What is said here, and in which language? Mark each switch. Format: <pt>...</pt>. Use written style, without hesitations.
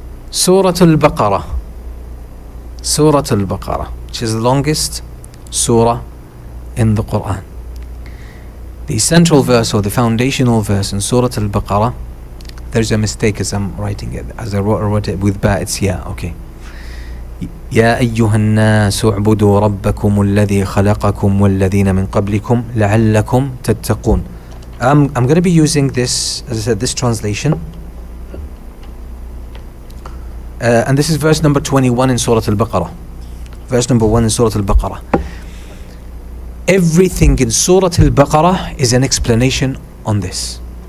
<en>Surah al-Baqarah. Surah al-Baqarah, which is the longest surah in the Quran. The central verse, or the foundational verse in Surah al-Baqarah, there's a mistake as I'm writing it. As I wrote it with ba, it's yeah, okay.</en> <ar>يا أيها الناس اعبدوا ربكم الذي خلقكم والذين من قبلكم لعلكم تتقون.</ar> <en>I'm going to be using this, as I said, this translation. And this is verse number 21 in Surah Al-Baqarah. Verse number 1 in Surah Al-Baqarah. Everything in Surah Al-Baqarah is an explanation on this.</en>